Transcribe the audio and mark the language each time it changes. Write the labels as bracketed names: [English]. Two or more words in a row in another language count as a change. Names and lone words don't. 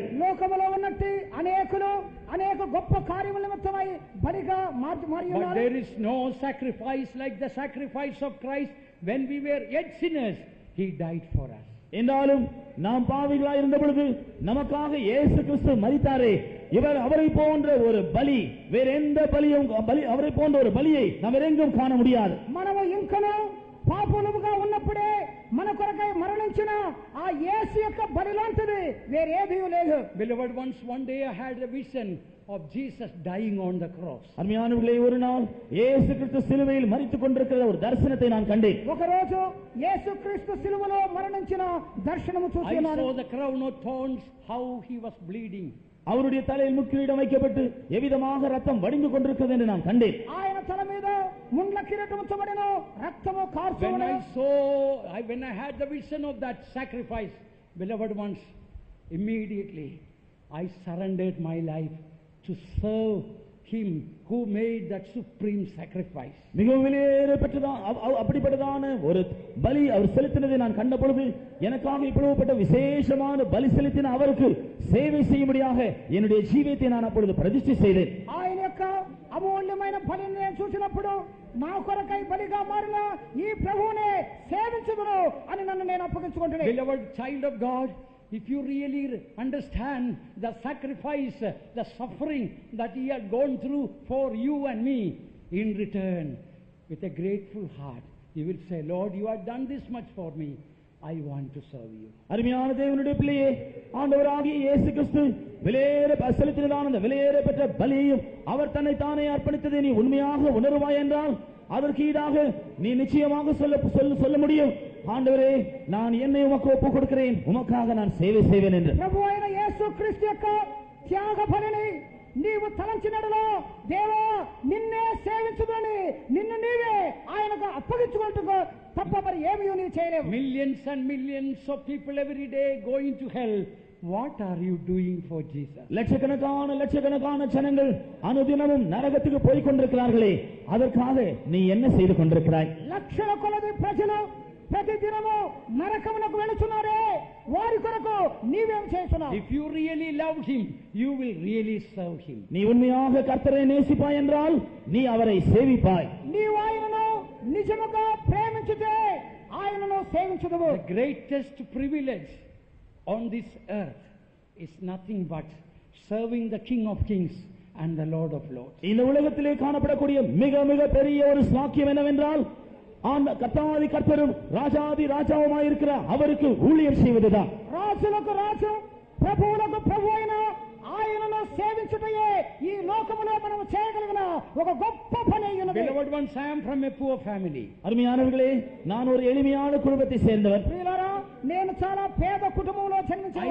[Telugu] లోకములో ఉన్నట్టు అనేకులు అనేక గొప్ప కార్యముల నిమిత్తమై బలిగా మారి [English] But [Telugu] ఉన్నారు. [English] there is no sacrifice like the sacrifice of Christ. When we were yet sinners, he died for us. [Tamil] என்றாலும் நாம் பாவிகளாய் இருந்த பொழுது நமக்காக இயேசு கிறிஸ்து மரித்தாரே, அவரை போன்ற ஒரு பலி வேற எந்த பலியும் அவரை போன்ற ஒரு பலியை நாம் எங்கும் காண முடியாது. [Telugu] మనము ఇంకనూ పాపులముగా ఉన్నప్పుడే మన కొరకై మరణించిన ఆ యేసు యొక్క బలి లాంటిది వేరేదీ లేదు. [English] Beloved ones, one day I had a vision of Jesus dying on the cross. [Tamil] அருமையானவர்களே, ஒரு நாள் இயேசு கிறிஸ்து சிலுவையில் மரித்துக் கொண்டிருக்கிற ஒரு தரிசனத்தை நான் கண்டேன். [Telugu] ఒక రోజు యేసుక్రీస్తు సిలువలో మరణించిన దర్శనము [English] I [Telugu] చూస్తున్నాను. [English] saw the crown of thorns, how he was bleeding. [Tamil] அவருடைய தலையில் முட்கிரீடம் வைக்கப்பட்டு எவ்விதமாக ரத்தம் வடிந்து கொண்டிருக்கிறது என்று நான் கண்டேன். [Telugu] ఆయన తల మీద ముండ్ల కిరీటం ఉంచబడెను, రక్తము కారుచున్నది. [English] When I had the vision of that sacrifice, beloved ones, immediately I surrendered my life to serve Him who made that supreme sacrifice. [Tamil] மிகவும் விலையேறப்பட்டதான் அப்படிப்பட்டதான ஒரு பலி அவர் செலுத்தினதை நான் கண்ட பொழுது எனக்காக இப்படிப்பட்ட விசேஷமான பலி செலுத்தின அவருக்கு சேவை செய்யும்படியாக என்னுடைய ஜீவியத்தை நான் அப்பொழுது பிரதிஷ்டை செய்தேன். [Telugu] ఆయన యొక్క అమూల్యమైన బలిని నేను చూసినప్పుడు నా కొరకై బలిగా మారిన ఈ ప్రభువునే సేవించుదును అని నన్ను నేను అప్పగించుకుంటున్నాను. [English] Beloved child of God, if you really understand the sacrifice, the suffering that He had gone through for you and me, in return, with a grateful heart, you will say, Lord, you have done this much for me. I want to serve you. [Tamil] அருமையான தேவனுடைய பிள்ளையே, ஆண்டவராகிய இயேசு கிறிஸ்து செலுத்தினதான அந்த விலையேறப்பட்ட பலியையும் அவர் தன்னை தானே அர்ப்பணித்ததை நீ உண்மையாக உணர்வாய் என்றால் அதற்கு ஈடாக நீ நிச்சயமாக சொல்ல முடியும், ஆண்டவரே, நான் என்னை உமக்கு ஒப்புக் கொடுக்கிறேன், உமக்காக நான் சேவை செய்வேன் என்று. [Telugu] ప్రభువైన యేసుక్రీస్తు యొక్క త్యాగ బలిని నీవు తలంచినడలో దేవా నిన్నే సేవించుదని నిన్ను నీవే ఆయనకు అప్పగించుకుంటూ తప్ప మరి ఏమీ నీవు చేయలేవు. [English] Millions and millions of people every day going to hell. What are you doing for Jesus? [Tamil] லட்சக்கணக்கான ஜனங்கள் அனுதினமும் நரகத்துக்கு போய் கொண்டிருக்கிறார்களே, அதற்காக நீ என்ன செய்து கொண்டிருக்கிறாய்? [Telugu] లక్షల కొలది ప్రజలు ప్రతిదినము నరకమునకు వెళుతున్నారే, వారి కొరకు నీవేం చేస్తున్నావు? [English] If you really love Him, you will really serve Him. [Tamil] நீ உண்மையாக கர்த்தரை நேசிப்பாய் என்றால் நீ அவரை சேவிப்பாய். [Telugu] నీవు ఆయనను నిజముగా ప్రేమించితే ఆయనను సేవించుదువు. [English] The greatest privilege on this earth is nothing but serving the King of Kings and the Lord of Lords. [Tamil] இந்த உலகத்திலே காணப்படக்கூடிய மிக மிக பெரிய ஒரு சாக்கியம் என்னவென்றால் கர்த்தாதி கர்த்தரும் ராஜாதி ராஜாவுமாயிருக்கிற அவருக்கு ஊழியம் செய்வதுதான். [Telugu] రాజులకు రాజు ప్రభువులకు ప్రభు అయిన ఆయనను సేవించుటయే ఈ లోకములో మనం చేయగలిగిన ఒక గొప్ప పని అయ్యున్నది. [English] Beloved ones, I am from a poor family. [Tamil] அருமையானவர்களே, நான் ஒரு எளிமையான குடும்பத்தை சேர்ந்தவர். [Telugu] ప్రియులారా, నేను చాలా పేద కుటుంబంలో జన్మించాను.